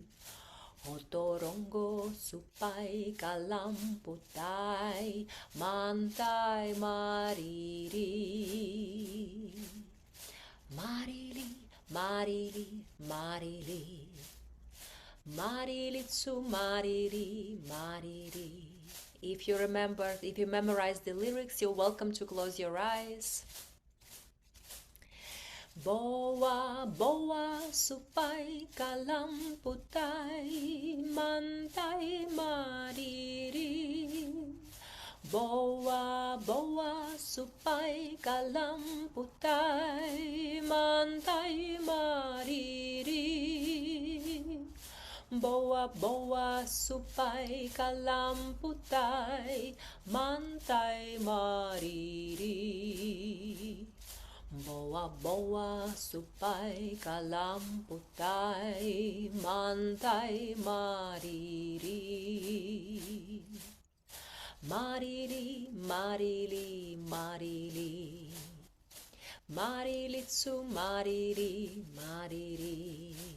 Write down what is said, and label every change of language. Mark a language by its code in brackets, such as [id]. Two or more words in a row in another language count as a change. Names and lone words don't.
[qu] Otorongo supai kalamputai mantai mariri. Marili, marili, marili. Marilitsu, mariri, mariri. [en] If you memorize the lyrics, you're welcome to close your eyes. [qu] Boa, boa, supai kalamputai mantai mariri. Boa, boa, supai kalamputai mantai mariri. Boa, boa, supai kalamputai mantai mariri. Boa, boa, supai kalamputai mantai mariri. Marili, marili, marili. Marilitsu, mariri, mariri.